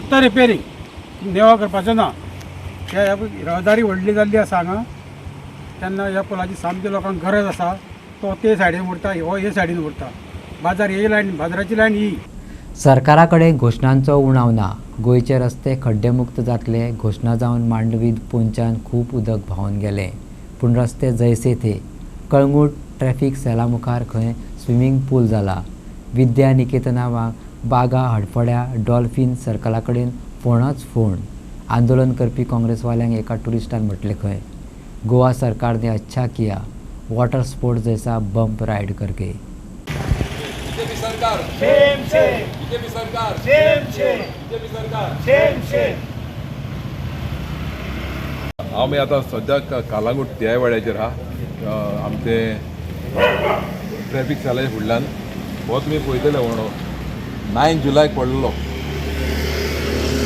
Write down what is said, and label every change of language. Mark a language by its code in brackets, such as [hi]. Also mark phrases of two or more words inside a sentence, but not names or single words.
[kok] फक्त रिपेरींग देवा करपाचो ना. ह्या रहदारी व्हडली जाल्ली आसा हांगा तेन्ना ह्या पुलाची सामकी लोकांक गरज आसा. तो ते सायडीन उरता हो हे सायडीन उरता बाजार हे लायन बाजाराची लायन ही. सरकारा कडेन घोशणांचो उणाव ना. गोंयचे रस्ते खड्डेमुक्त जातले घोशणा जावन मांडवी पोंच्यान खूब उदक व्हांवन गेलें पूण रस्ते जैसे थे. कळंगूट ट्रॅफिक सेला मुखार खंय स्विमींग पूल जाला. विद्या निकेतना बागा हडफड्या डॉल्फिन सर्कला कडेन फोणच फोण. आंदोलन करपी काँग्रेसवाल्यांक एका टुरिस्टान म्हटलें खंय [hi] गोवा सरकार ने अच्छा किया वॉटर स्पोर्ट्स जैसा बम्प राइड करके. [kok] आमी आतां सद्याक कालांगूट त्या वेळाचेर आहा आमचे ट्रॅफिक सेलाचे फुडल्यान हो तुमी पळयतले म्हणून 9 जुलयाक पडलेलो